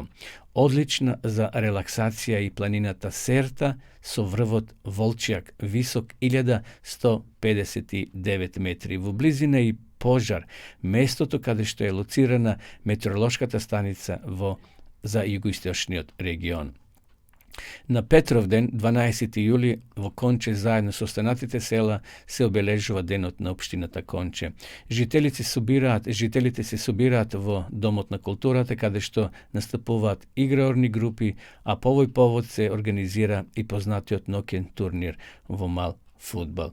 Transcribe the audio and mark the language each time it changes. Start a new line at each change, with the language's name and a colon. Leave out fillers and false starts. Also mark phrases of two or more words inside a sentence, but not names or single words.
Macedonian: Одлична за релаксација и планината Серта со врвот Волчјак, висок 1159 метри. Во близина и Пожар, местото каде што е лоцирана метеоролошката станица за југоисточниот регион. На Петровден, 12. јули, в Конче заедно с останатите села се обележува денот на општината Конче. Жителите се собираат во Домот на културата, каде што настапуваат играорни групи, а по овој повод се организира и познатиот ноќен турнир во мал фудбал.